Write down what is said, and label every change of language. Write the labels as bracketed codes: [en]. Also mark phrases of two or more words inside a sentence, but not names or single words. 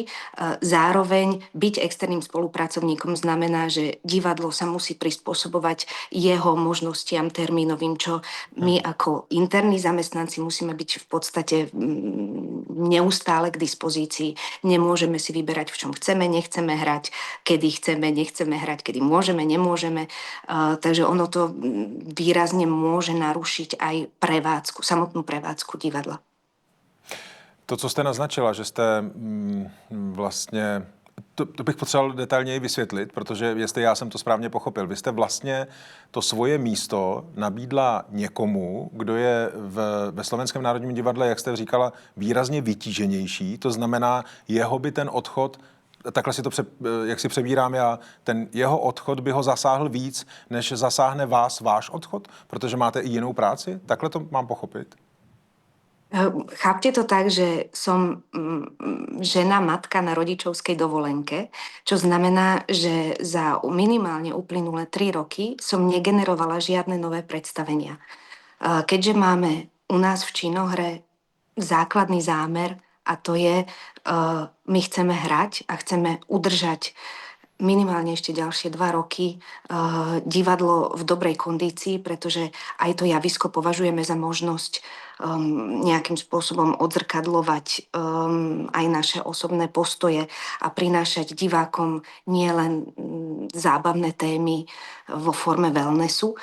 [sk] Zároveň byť externým spolupracovníkom znamená, že divadlo sa musí prispôsobovať jeho možnostiam termínovým, čo my ako interní zamestnanci musíme byť v podstate neustále k dispozícii. Nemôžeme si vyberať, v čom chceme, nechceme hrať, kedy chceme, nechceme hrať, kedy môžeme, nemôžeme. Takže ono to výrazne môže narušiť aj prevádzku, samotnú prevádzku divadla. [cs] To, co jste naznačila, že jste vlastně, to bych potřeboval detailněji vysvětlit, protože jestli já jsem to správně pochopil, vy jste vlastně to svoje místo nabídla někomu, kdo je ve Slovenském národním divadle, jak jste říkala, výrazně vytíženější, to znamená, jeho by ten odchod, takhle si to jak si přebírám já, ten jeho odchod by ho zasáhl víc, než zasáhne vás váš odchod, protože máte i jinou práci? Takhle to mám pochopit? [sk] Chápte to tak, že som žena, matka na rodičovskej dovolenke, čo znamená, že za minimálne uplynulé 3 roky som negenerovala žiadne nové predstavenia. Keďže máme u nás v činohre základný zámer a to je, my chceme hrať a chceme udržať minimálne ešte ďalšie 2 roky divadlo v dobrej kondícii, pretože aj to javisko považujeme za možnosť nejakým spôsobom odzrkadlovať aj naše osobné postoje a prinášať divákom nielen zábavné témy vo forme wellnessu.